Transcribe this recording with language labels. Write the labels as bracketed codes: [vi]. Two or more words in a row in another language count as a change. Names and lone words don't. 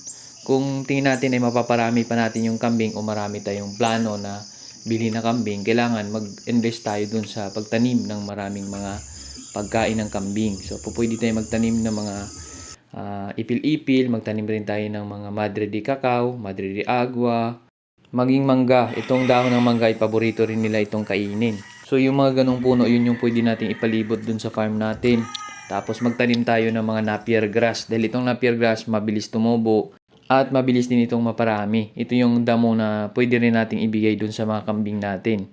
[tl] Kung tingin natin ay mapaparami pa natin yung kambing o marami tayong plano na bili na kambing, kailangan mag-invest tayo dun sa pagtanim ng maraming mga pagkain ng kambing. So, pwede tayo magtanim ng mga ipil-ipil, magtanim rin tayo ng mga madre de cacao, madre de agua, maging mangga. Itong dahon ng mangga ay paborito rin nila itong kainin. So, yung mga ganong puno, yun yung pwede nating ipalibot dun sa farm natin. Tapos, magtanim tayo ng mga [en] napier grass. [tl] Dahil itong [en] napier grass, [tl] mabilis tumubo. At mabilis din itong maparami. Ito yung damo na pwede rin nating ibigay dun sa mga kambing natin.